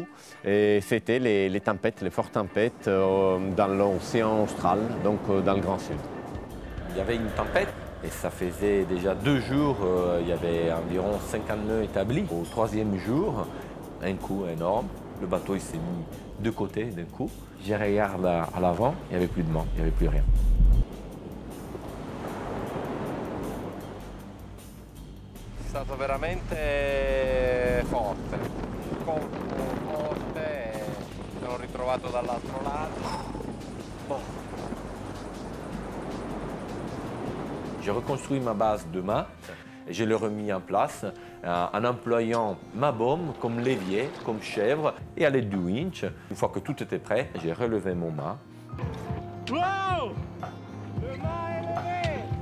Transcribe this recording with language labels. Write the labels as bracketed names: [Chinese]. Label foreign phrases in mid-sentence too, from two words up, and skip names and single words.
[French] Et c'était les tempêtes, les fortes tempêtes dans l'océan austral, donc dans le Grand Sud. Il y avait une tempête et ça faisait déjà 2 jours, il y avait environ 50 nœuds établis. Au 3e jour, un coup énorme, le bateau il s'est mis de côté d'un coup. Je regarde à l'avant, il n'y avait plus de mât, il n'y avait plus rien. [Italian] È stato veramente forte, un colpo forte e mi sono ritrovato dall'altro lato. [French] J'ai reconstruit ma base de mât et je l'ai remis en place en employant ma baume comme levier, comme chèvre et à l'aide du winch. Une fois que tout était prêt, j'ai relevé mon mât. Wow! Le mât est levé!